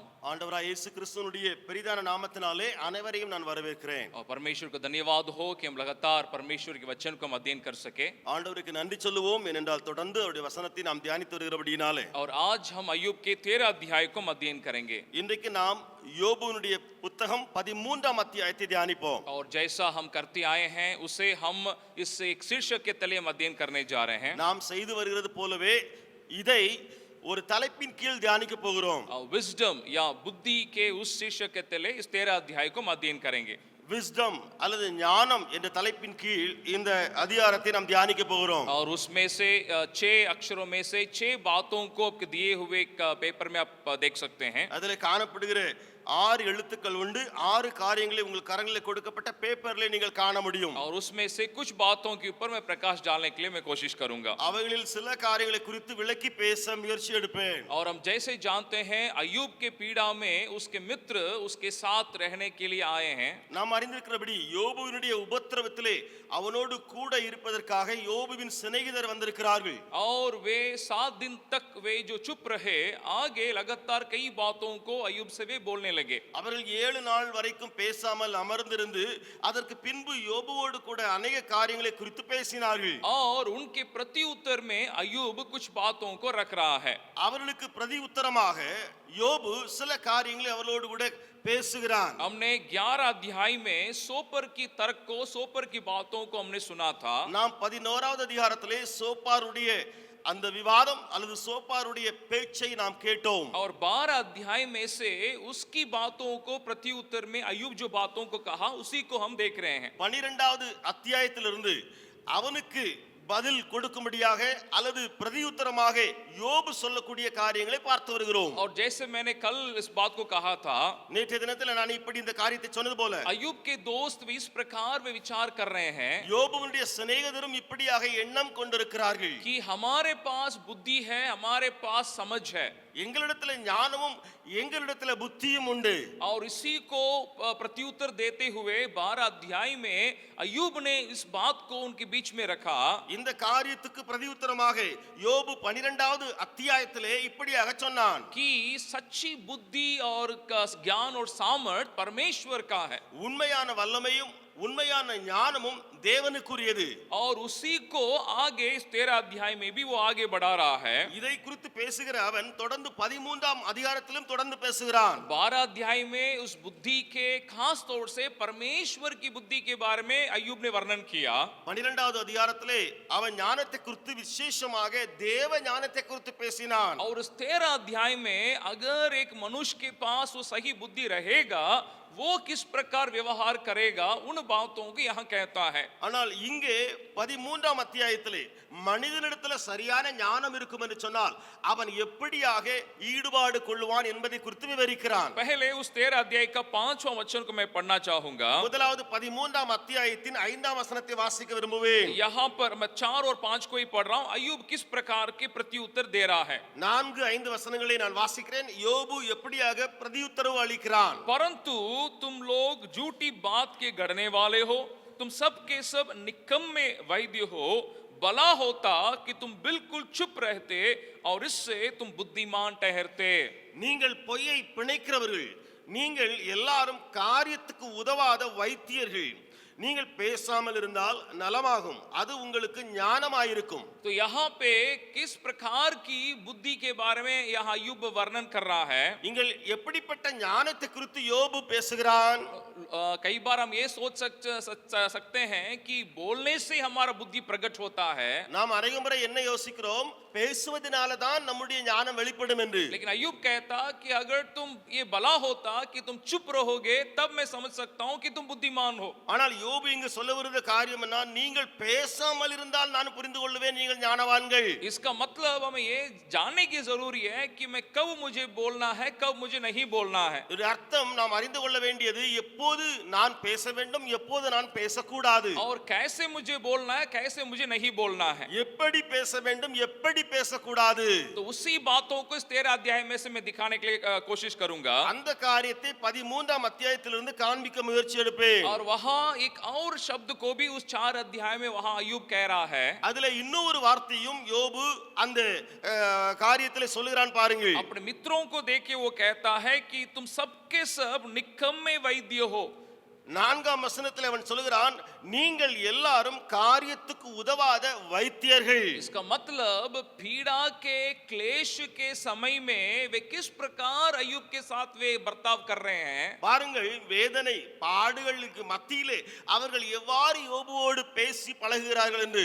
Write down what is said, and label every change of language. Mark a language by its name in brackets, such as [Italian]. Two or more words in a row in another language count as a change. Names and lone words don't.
[Tamil] ஆண்டவராய் இயேசு கிறிஸ்துவினுடைய பெரிதான நாமத்தினாலே அனைவரையும் நான் வரவேற்கிறேன்। [Hindi] और परमेश्वर को धन्यवाद हो कि हम लगातार परमेश्वर के वचन को हम अध्ययन कर सके। [Tamil] ஆண்டவருக்கு நன்றி சொல்லுவோம், ஏனென்றால் தொடர்ந்து அவருடைய வசனத்தை நாம் தியானித்து வருகிறபடியினாலே। [Hindi] और आज हम अय्यूब के 13 अध्याय को हम अध्ययन करेंगे। [Tamil] இன்றைக்கு நாம் யோபுவினுடைய புத்தகம் 13ஆம் அத்தியாயத்தை தியானிப்போம்। [Hindi] और जैसा हम करते आए हैं उसे हम इस एक शीर्षक के तले हम अध्ययन करने जा रहे हैं। [Tamil] நாம் செய்து வருகிறது போலவே இதை ஒரு தலைப்பின் கீழ் தியானிக்க போகிறோம்। [Hindi] विजडम या बुद्धि के उस शीर्षक के तले इस 13 अध्याय को हम अध्ययन करेंगे। [Tamil] विजडम அல்லது ஞானம் என்ற தலைப்பின் கீழ் இந்த அதிகாரத்தை நாம் தியானிக்க போகிறோம்। [Hindi] और उसमें से 6 अक्षरों में से 6 बातों को आपके दिए हुए पेपर में आप देख सकते हैं। [Tamil] அதிலே காணப்படுகிற 6 எழுத்துக்கள் உண்டு, 6 காரியங்களை உங்கள் கரங்களில் கொடுக்கப்பட்ட பேப்பர்ல நீங்கள் காண முடியும்। [Hindi] और उसमें से कुछ बातों के ऊपर मैं प्रकाश डालने के लिए मैं कोशिश करूंगा। [Tamil] அவைகளில் சில காரியங்களை குறித்து விளக்கி பேச முயற்சி எடுப்பேன்। [Hindi] और हम जैसे जानते हैं अय्यूब के पीड़ा में उसके मित्र उसके साथ रहने के लिए आए हैं। [Tamil] நாம் அறிந்திருக்கிறபடி யோபுவினுடைய உபத்திரவத்திலே அவனோடு கூட இருப்பதற்காக யோபுவின் சிநேகிதர் வந்திருக்கிறார்கள்। [Hindi] और वे 7 दिन तक वे जो चुप रहे, आगे लगातार कई बातों को अय्यूब से वे बोलने लगे। [Tamil] அவர்கள் 7 நாள் வரைக்கும் பேசாமல் அமர்ந்திருந்து அதற்கு பின்பு யோபுவோடு கூட अनेक காரியங்களை குறித்து பேசினார்கள். [Hindi] और उनके प्रति उत्तर में अय्यूब कुछ बातों को रख रहा है। [Tamil] அவர்களுக்கு பிரதி உத்தரமாக யோபு சில காரியங்களை அவர்களோடு கூட பேசுகிறான். [Hindi] हमने 11 अध्याय में सोपर की तर्क को, सोपर की बातों को हमने सुना था। [Tamil] நாம் 11வது அதிகாரத்திலே சோப்பாருடைய அந்த விவாதம் அல்லது சோப்பாருடைய பேச்சை நாம் கேட்டோம். [Hindi] और 12 अध्याय में से उसकी बातों को प्रति उत्तर में अय्यूब जो बातों को कहा उसी को हम देख रहे हैं। [Tamil] 12வது அத்தியாயத்திலிருந்து அவனுக்கு பதில் கொடுக்கும்படியாக அல்லது பிரதியுத்தரமாக யோபு சொல்லக்கூடிய காரியங்களை பார்த்து வருகிறோம். [Hindi] और जैसे मैंने कल इस बात को कहा था, [Tamil] நேற்றைய தினத்தில் நான் இப்படி இந்த காரியத்தை சொன்னது போல [Hindi] अय्यूब के दोस्त भी इस प्रकार वे विचार कर रहे हैं [Tamil] யோபுவுடைய சிநேகிதரும் இப்படியாக எண்ணம் கொண்டிருக்கிறார்கள் [Hindi] कि हमारे पास बुद्धि है, हमारे पास समझ है, [Tamil] எங்களிடத்துல ஞானமும் எங்களிடத்துல புத்தியும் உண்டு. [Hindi] और इसी को प्रत्युत्तर देते हुए 12 अध्याय में अय्यूब ने इस बात को उनके बीच में रखा। [Tamil] இந்த காரியத்துக்கு பிரதியுத்தரமாக யோபு 12வது அத்தியாயத்திலே இப்படியாக சொன்னான் [Hindi] कि सच्ची बुद्धि और ज्ञान और सामर्थ परमेश्वर का है, [Tamil] உண்மையான வல்லமையும் உண்மையான ஞானமும் தேவனுக்குரியது. [Hindi] और उसी को आगे इस 13 अध्याय में भी वो आगे बढ़ा रहा है। [Tamil] இதை குறித்து பேசுகிற அவன் தொடர்ந்து 13ஆம் அதிகாரத்திலும் தொடர்ந்து பேசுகிறான். [Hindi] 12 अध्याय में उस बुद्धि के खास तौर से परमेश्वर की बुद्धि के बारे में अय्यूब ने वर्णन किया। [Tamil] 12வது அதிகாரத்திலே அவன் ஞானத்தை குறித்து விசேஷமாக தேவ ஞானத்தை குறித்து பேசினான். [Hindi] और उस 13 अध्याय में अगर एक मनुष्य के पास वो सही बुद्धि रहेगा, वो किस प्रकार व्यवहार करेगा, उन बातों को यहाँ कहता है। [Tamil] ஆனால் இங்கே 13ஆம் அத்தியாயத்திலே மனிதனிடத்துல சரியான ஞானம் இருக்கும் என்று சொன்னால் அவன் எப்படியாக ஈடுபாடு கொள்வான் என்பதை குறித்து விவரிக்கிறான். [Hindi] पहले उस 13 अध्याय का 5वां वचन को मैं पढ़ना चाहूंगा। [Tamil] முதலாவது 13ஆம் அத்தியாயத்தின் 5ஆம் வசனத்தை வாசிக்க விரும்புவேன். [Hindi] यहाँ पर मैं 4 और 5 को ही पढ़ रहा हूँ। अय्यूब किस प्रकार के प्रत्युत्तर दे रहा है। [Tamil] 4-5 वசனங்களை நான் வாசிக்கிறேன். யோபு எப்படியாக பிரதியுத்தரவு அளிக்கிறான். [Hindi] परंतु तुम लोग झूठी बात के गढ़ने वाले हो, तुम सब के सब निकम्मे वैद्य हो। भला होता कि तुम बिल्कुल चुप रहते और इससे तुम बुद्धिमान ठहरते। [Tamil] நீங்கள் பொய்யை பிணைக்கிறவர்கள், நீங்கள் எல்லாரும் காரியத்துக்கு உதவாத வைத்தியர்கள். நீங்கள் பேசாமல் இருந்தால் நலமாகும், அது உங்களுக்கு ஞானமாயிருக்கும். [Hindi] तो यहाँ पे किस प्रकार की बुद्धि के बारे में यहाँ अय्यूब वर्णन कर रहा है। [Tamil] நீங்கள் எப்படிப்பட்ட ஞானத்தை குறித்து யோபு பேசுகிறான். [Hindi] कई बार हम ये सोच सकते हैं कि बोलने से हमारा बुद्धि प्रकट होता है। [Tamil] நாம் अनेक முறை என்ன யோசிக்கிறோம், பேசுவதனால தான் நம்முடைய ஞானம் வெளிப்படும் என்று. [Hindi] लेकिन अय्यूब कहता कि अगर तुम ये भला होता कि तुम चुप रहोगे, तब मैं समझ सकता हूं कि तुम बुद्धिमान हो। [Tamil] ஆனால் யோபு இங்கு சொல்ல வருகிற காரியம் என்ன, நீங்கள் பேசாமல் இருந்தால் நான் புரிந்து கொள்வேன் நீங்கள் ஞானவான்கள். [Hindi] इसका मतलब हमें ये जानने की जरूरी है कि मैं कब मुझे बोलना है, कब मुझे नहीं बोलना है। [Tamil] இது அர்த்தம் நாம் அறிந்து கொள்ள வேண்டியது எப்போது நான் பேச வேண்டும், எப்போது நான் பேசக்கூடாது. [Hindi] और कैसे मुझे बोलना है, कैसे मुझे नहीं बोलना है। [Tamil] எப்படி பேச வேண்டும், எப்படி பேசக்கூடாது. [Hindi] तो उसी बातों को इस 13 अध्याय में से मैं दिखाने के लिए कोशिश करूंगा। [Tamil] அந்த காரியத்தை 13ஆம் அத்தியாயத்திலிருந்து காண்பிக்க முயற்சி எடுப்பேன். [Hindi] और वहां एक और शब्द को भी उस 4 अध्याय में वहां अय्यूब कह रहा है। [Tamil] அதுல இன்னொரு வார்த்தையும் யோபு அந்த காரியத்திலே சொல்லுகிறான் பாருங்கள். [Hindi] अपने मित्रों को देखे वो कहता है कि तुम सबके सब निकम्मे वैद्य हो। [Tamil] 4ஆம் வசனத்தில் அவன் சொல்லுகிறான், நீங்கள் எல்லாரும் காரியத்துக்கு உதவாத வைத்தியர்கள். [Hindi] इसका मतलब पीड़ा के क्लेश के समय में वे किस प्रकार अय्यूब के साथ वे बर्ताव कर रहे हैं। [Tamil] பாருங்கள், வேதனை பாடுகளுக்கு மத்தியிலே அவர்கள் எவ்வாறு யோபுவோடு பேசி பழகுகிறார்கள் என்று.